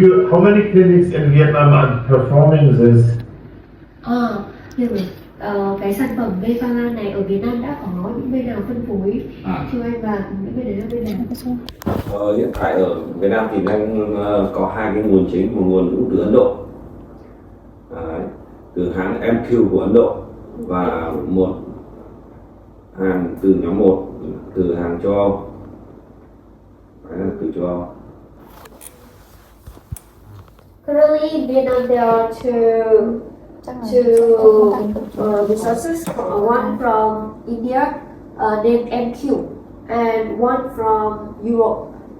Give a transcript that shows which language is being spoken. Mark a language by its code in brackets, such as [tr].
[en] How many clinics in Vietnam are performing this? [vi] Hiểu rồi. Cái sản phẩm Mephalan này ở Việt Nam đã có những bên nào phân phối cho anh và những bên đấy là bên nào? Hiện tại ở Việt Nam thì đang có hai cái nguồn chính, một nguồn cũng từ Ấn Độ, từ hãng MQ của Ấn Độ, và một hàng từ nhóm 1 từ hàng châu Âu. Đấy là từ châu Âu. [en] Currently in Vietnam there are two resources, one from India named MQ and one from Europe.